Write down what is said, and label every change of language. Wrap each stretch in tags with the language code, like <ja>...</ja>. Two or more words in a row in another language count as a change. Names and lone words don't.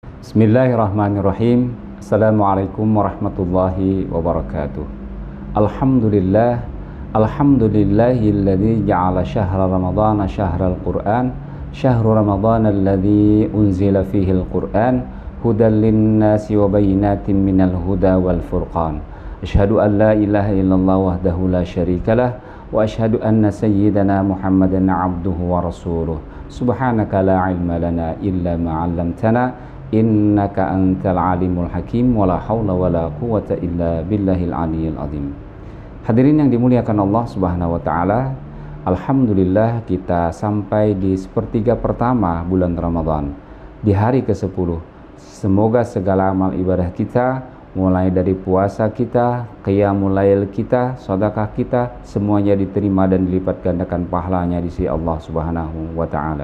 <ar>بسم الله الرحمن الرحيم. السلام عليكم ورحمة الله وبركاته. Alhamdulillah. الحمد لله الذي جعل شهر رمضان شهر القرآن. شهر رمضان الذي أنزل فيه القرآن هدى للناس وبينات من الهدى والفرقان. أشهد أن لا إله إلا الله وحده لا شريك له وأشهد أن سيدنا محمدا عبده ورسوله. سبحانك لا علم لنا إلا ما علمتنا إنك أنت العليم الحكيم ولا حول ولا قوة إلا بالله العلي العظيم.</ar> <id>Hadirin yang dimuliakan</id> <ar>الله سبحانه وتعالى,</ar> <id>alhamdulillah kita sampai di sepertiga pertama bulan Ramadan, di hari ke-10. Semoga segala amal ibadah kita, mulai dari puasa kita,</id> <ar>قيام الليل</ar> <id>kita, sedekah kita, semuanya diterima dan dilipat gandakan pahalanya di sisi</id> <ar>الله سبحانه وتعالى.</ar>